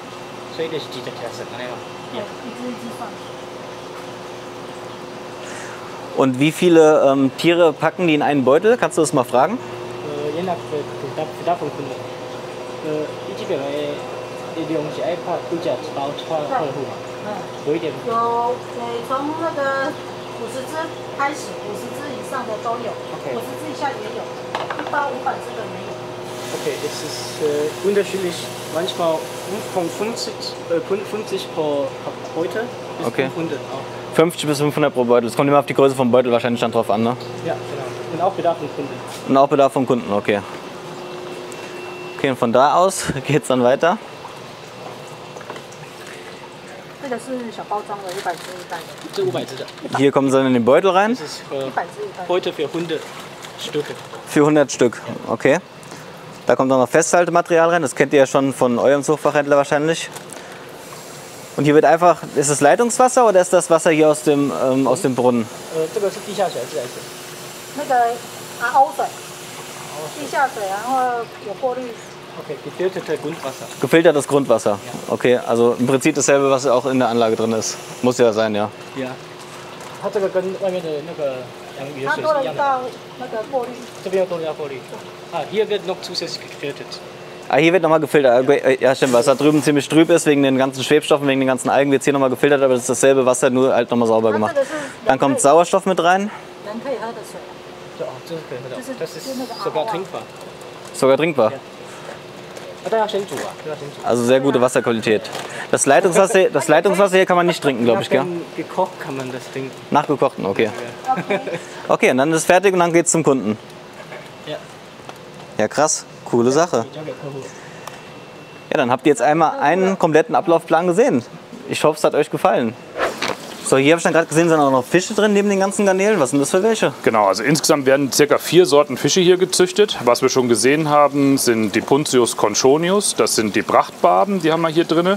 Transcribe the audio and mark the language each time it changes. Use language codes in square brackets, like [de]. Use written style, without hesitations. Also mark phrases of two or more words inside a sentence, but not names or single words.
[de] Und wie viele Tiere packen die in einen Beutel? Kannst du das mal fragen? Je nach Bedarf vom Kunden. Ich gebe die Jungs einfach Budget baut voll Hunger. [zh] Wo 一点有从那个50只开始，50只以上的都有，50只以下也有，一包500只的也有。 [de] Okay, es ist unterschiedlich. Manchmal von 50 pro Beutel bis Okay. 500 auch. 50 bis 500 pro Beutel. Das kommt immer auf die Größe vom Beutel wahrscheinlich dann drauf an, ne? Ja, genau. Und auch Bedarf vom Kunden. Und auch Bedarf vom Kunden, okay. Okay, und von da aus geht es dann weiter. [zh] 这个是小包装的，100只一袋的。这500只的， [de] Hier kommen sie dann in den Beutel rein. das ist [zh] 100 只一袋。 [de] Beutel für 100 Stücke. Für 100 Stück, okay. Da kommt auch noch Festhaltematerial rein. Das kennt ihr ja schon von eurem Zuchtfachhändler wahrscheinlich. Und hier wird einfach, ist es Leitungswasser oder ist das Wasser hier aus dem Brunnen? [zh] 这个是地下水还是自来水？那个欧水，地下水，然后有过滤。 [de] Okay, gefilterte Grundwasser. Gefiltertes Grundwasser. Okay, also im Prinzip dasselbe, was auch in der Anlage drin ist. Muss ja sein, ja. Ja. [zh] 它这个跟外面的那个养鱼的它水是一样的。多了一道那个过滤。这边又多了要过滤。 [de] hier wird noch zusätzlich gefiltert. Ah, hier wird nochmal gefiltert. Ja, stimmt, weil es da drüben ziemlich trüb ist, wegen den ganzen Schwebstoffen, wegen den ganzen Algen, wird es hier nochmal gefiltert, aber das ist dasselbe Wasser, nur halt nochmal sauber gemacht. Dann kommt Sauerstoff mit rein. [zh] 人可以喝的水。 [de] So, das ist [zh] 可以喝的， [de] das ist sogar trinkbar. Sogar trinkbar. [zh] 但要先煮啊，要先煮。 [de] Also sehr gute Wasserqualität. Das Leitungswasser hier kann man nicht trinken, glaube ich, gell? Gekocht kann man das trinken. Nachgekochten, okay. Okay, und dann ist es fertig und dann geht es zum Kunden. Ja. Ja, krass. Coole Sache. [zh] 交给客户。 [de] Ja, dann habt ihr jetzt einmal einen kompletten Ablaufplan gesehen. Ich hoffe, es hat euch gefallen. So, hier habe ich dann gerade gesehen, sind auch noch Fische drin neben den ganzen Garnelen. Was sind das für welche? Genau, also insgesamt werden ca. 4 Sorten Fische hier gezüchtet. Was wir schon gesehen haben, sind die Puntius conchonius, das sind die Prachtbarben, die haben wir hier drin.